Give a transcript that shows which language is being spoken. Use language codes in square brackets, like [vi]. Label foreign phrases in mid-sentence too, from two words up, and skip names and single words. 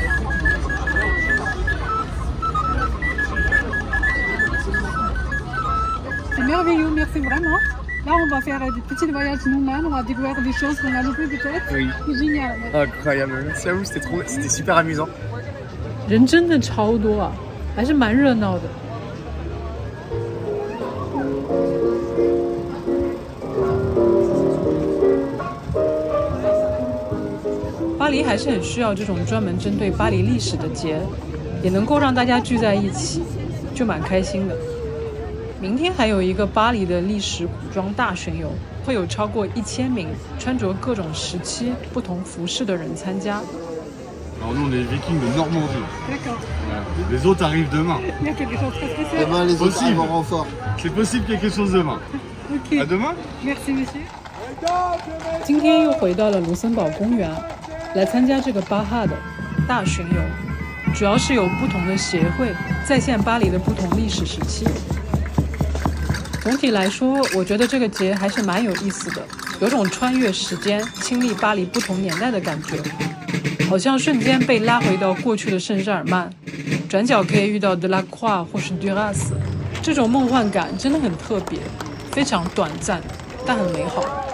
[fr] C'est merveilleux, merci vraiment. Là, on va faire des petits voyages nous-mêmes, on va découvrir des choses qu'on a loupées peut-être. Oui. C'est génial. Incroyable, merci à vous, c'était super amusant. [zh] 人真的超多啊，還是蠻熱鬧的。巴黎還是很需要這種專門針對巴黎歷史的節，也能夠讓大家聚在一起，就蠻開心的。明天還有一個巴黎的歷史古裝大巡遊，會有超過1000名穿着各種時期不同服飾的人參加。 [fr] Alors nous on est les Vikings de Normandie. D'accord. Voilà. Les autres arrivent demain. Il y a quelque chose de très spécial. Demain, les autres arrivent en renfort. C'est possible quelque chose demain. Ok. À demain. Merci monsieur. [zh] 今天又回到了盧森堡公園， 來參加這個巴哈的大巡遊，主要是有不同的協會再現巴黎的不同歷史時期。總體來說，我覺得這個節還是蠻有意思的，有種穿越時間、親歷巴黎不同年代的感覺，好像瞬間被拉回到過去的聖日耳曼，轉角可以遇到德拉夸或是杜拉斯，這種夢幻感真的很特別，非常短暫，但很美好。